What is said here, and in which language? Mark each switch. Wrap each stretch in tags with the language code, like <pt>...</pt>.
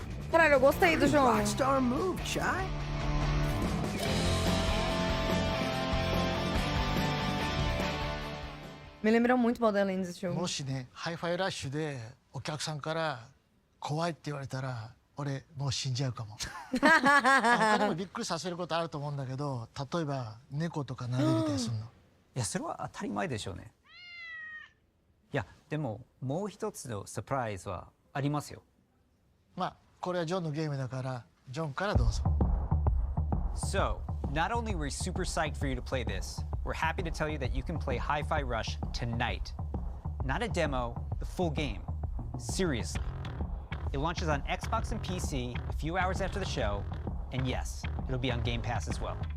<pt>Caralho, eu gostei do jogo.</pt> <en>Rockstar move, Chai.</en> <pt>Me lembra muito Borderlands esse jogo.</pt> <ja>もしね、ハイファイラッシュでお客さんから怖いって言われたら、俺もう死んじゃうかも。他にもびっくりさせることあると思うんだけど、例えば猫とか撫でれたりするの。いや、それは当たり前でしょうね。いや、でももう一つのサプライズはありますよ。まあ、これはジョンのゲームだから、ジョンからどうぞ。</ja> <en>So, not only were we super psyched for you to play this, we're happy to tell you that you can play Hi-Fi Rush tonight. Not a demo, the full game. Seriously. It launches on Xbox and PC a few hours after the show, and yes, it'll be on Game Pass as well.</en>